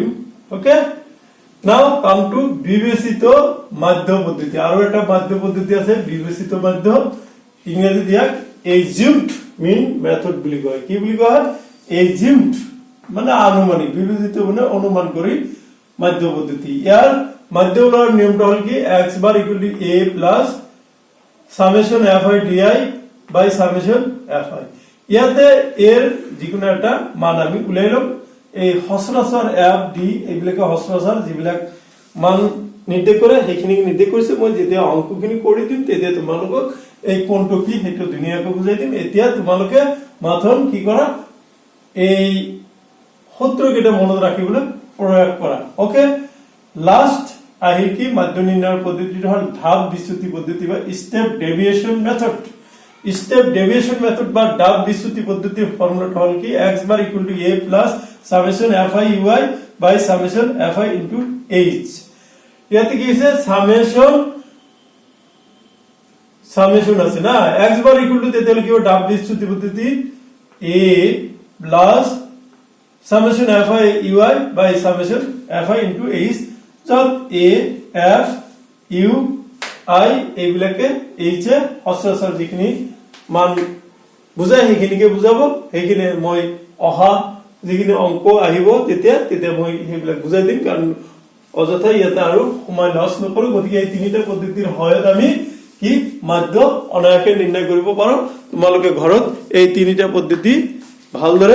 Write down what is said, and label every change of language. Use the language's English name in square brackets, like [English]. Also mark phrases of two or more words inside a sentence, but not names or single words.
[English] okay, now come to [Assamese] বিবেচিত মাধ্য পদ্ধতি। আৰু এটা মাধ্য পদ্ধতি আছে বিবেচিত মাধ্য, ইংৰাজী দিয়াক [English] assumed mean method [Assamese] বুলি কয়। কি বুলি কয়, এজিউমড মানে আনুমানিক, বিবেচিত মানে অনুমান কৰি মাধ্য পদ্ধতি। ইয়াৰ মাধ্য ওলোৱাৰ নিয়মটা হল কি [English] x bar equal to a plus summation fi di by summation fi. [Assamese] ইয়াতে এর যিকোনো এটা মান আমি উলাই লম। এই হস্ৰাচৰ f d এইবিলাকে হস্ৰাচৰ যিবিলাক মান নিৰ্দেশ কৰে সেইখিনি নিৰ্দেশ কৰিছে। মই যেতিয়া অংকখিনি কৰি দিম তেতিয়া তোমালোকক এই কোনটো কি সেইটো ধুনীয়াকৈ বুজাই দিম। এতিয়া তোমালোকে মাথন কি কৰা, এই সূত্র কেইটা মনত ৰাখিবলৈ প্ৰয়াস কৰা। ওকে, লাষ্ট আহিল কি মাধ্য নিৰ্ণয়ৰ পদ্ধতিটো হ'ল ধাপ বিচ্যুতি পদ্ধতি বা [English] step deviation method step deviation method [Assamese] বা ধাপ বিচ্যুতি পদ্ধতিৰ ফৰ্মুলাটো হ'ল কি [English] x bar equal to a plus summation fi ui by summation fi into h [Assamese] ইয়াতে কি আছে সামেশন আছে না [English] x bar equal to [Assamese] তেতিয়ালে কি ধাপ বিচ্যুতি পদ্ধতি [English] a plus summation fi ui by summation fi into h [Assamese] যত a f u i এইবিলাকে h এ হস্তাক্ষর যিখিনি মান বুজাই সেইখিনিকে বুজাব সেইখিনি মই অহা যিখিনি অংক আহিব তেতিয়া মই সেইবিলাক বুজাই দিম কাৰণ অযথা ইয়াতে আৰু সময় লছ নকৰো গতিকে এই তিনিটা পদ্ধতিৰ সহায়ত আমি কি মাধ্য অনায়াসে নিৰ্ণয় কৰিব পাৰো তোমালোকে ঘৰত এই তিনিটা পদ্ধতি ভালদৰে